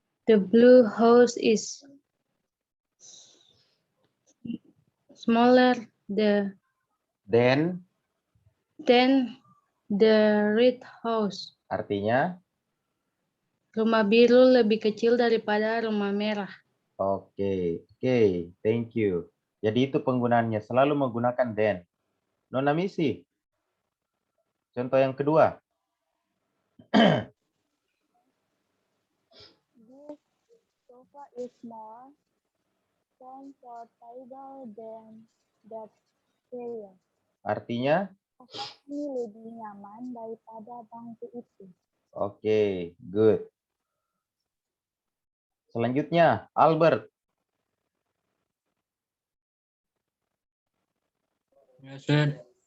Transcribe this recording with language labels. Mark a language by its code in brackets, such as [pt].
[en] The blue house is smaller than the red house. [id] Artinya? Rumah biru lebih kecil daripada rumah merah. [en] Oke, thank you. [id] Jadi itu penggunaannya, selalu menggunakan than. Nona Misi, contoh yang kedua. [en] This sofa is more comfortable than that chair. [id] Artinya? Sofa ini lebih nyaman daripada bangku itu. [en] Oke, good. [id] Selanjutnya, Albert. [en] Yes, sir.